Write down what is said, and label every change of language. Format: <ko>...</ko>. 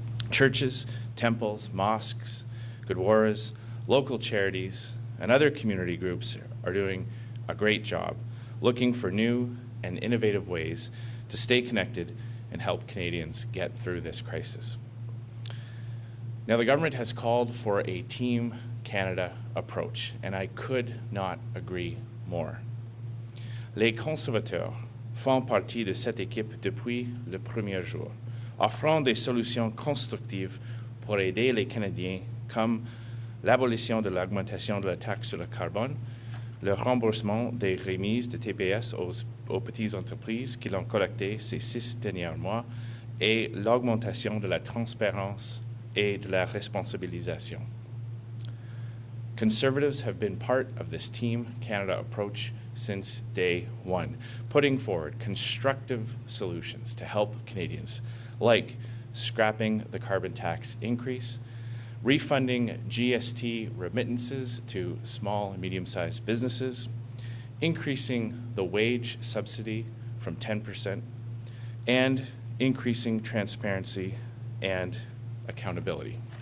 <en>Churches, temples, mosques, gurdwaras, local charities, and other community groups are doing a great job looking for new and innovative ways to stay connected and help Canadians get through this crisis. Now, the government has called for a Team Canada approach, and I could not agree more.</en> <fr>Les conservateurs font partie de cette équipe depuis le premier jour, offrant des solutions constructives pour aider les Canadiens, comme l'abolition de l'augmentation de la taxe sur le carbone, le remboursement des remises de TPS aux petites entreprises qui l'ont collecté ces 6 derniers mois et l'augmentation de la transparence et de la responsabilisation.</fr> <en>Conservatives have been part of this Team Canada approach since day one, putting forward constructive solutions to help Canadians, like scrapping the carbon tax increase, refunding GST remittances to small and medium-sized businesses, increasing the wage subsidy from 10%, and increasing transparency and accountability.</en>